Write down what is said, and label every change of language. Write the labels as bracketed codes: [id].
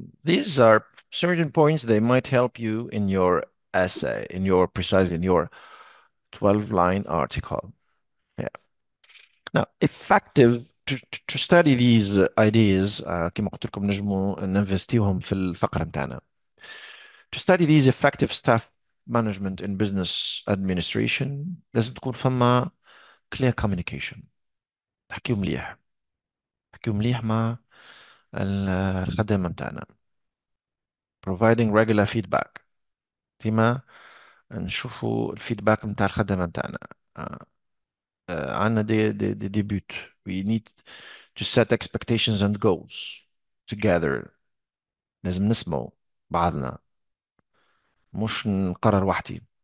[en] These are certain points they might help you in your essay, in your 12-line article. Yeah. Now, effective to study these ideas [ar] كما قلت لكم نجموا ننفستيهم في الفقرة متاعنا. [en] To study these effective staff management in business administration [ar] لازم تكون فما [en] clear communication. [ar] تحكيوا مليح. تحكيوا مليح مع الخدامة متاعنا. [en] Providing regular feedback. [ar] ديما نشوفوا الفيدباك متاع الخدمة متاعنا. عندنا دي بوت. [en] We need to set expectations and goals together. [ar] لازم نسمعوا بعضنا مش نقرر وحدي.